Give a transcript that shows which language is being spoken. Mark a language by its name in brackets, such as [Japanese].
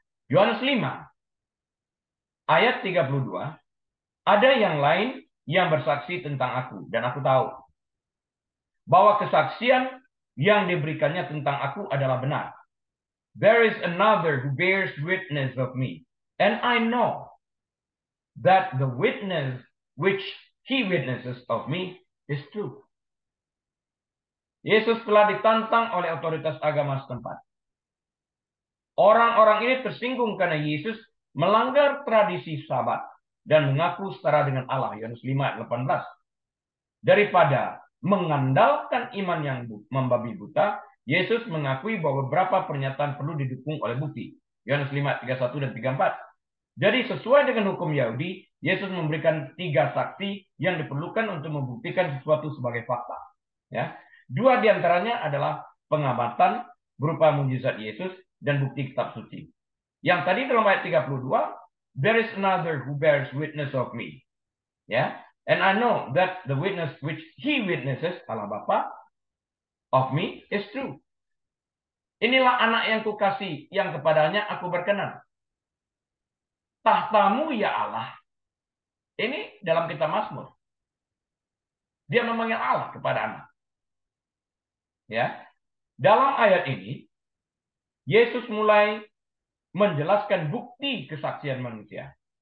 [Indonesian] Yohanes 5 ayat 32, ada yang lain yang bersaksi tentang aku dan aku tahu bahwa kesaksian yang diberikannya tentang aku adalah benar. [English] There is another who bears witness of me, and I know that the witness which he witnesses of me is true. [Indonesian] Yesus telah ditantang oleh otoritas agama setempat. Orang-orang ini tersinggung karena Yesus melanggar tradisi Sabat dan mengaku setara dengan Allah. Yohanes 5:18. Daripada mengandalkan iman yang membabi buta, Yesus mengakui bahwa beberapa pernyataan perlu didukung oleh bukti. Yohanes 5:31 dan 34. Jadi sesuai dengan hukum Yahudi, Yesus memberikan 3 saksi yang diperlukan untuk membuktikan sesuatu sebagai fakta. Ya, 2 diantaranya adalah pengamatan berupa mujizat Yesus dan bukti kitab suci. Yang tadi dalam ayat [English] 32, there is another who bears witness of me. Ya, and I know that the witness which he witnesses, Allah Bapa, of me is true. [Indonesian] Inilah anak yang kukasih, yang kepadanya aku berkenan. Tahtamu ya Allah. Ini dalam kitab Mazmur. Dia memanggil Allah kepada anak. Ya, dalam ayat ini Yesus mulai menjelaskan bukti kesaksian manusia.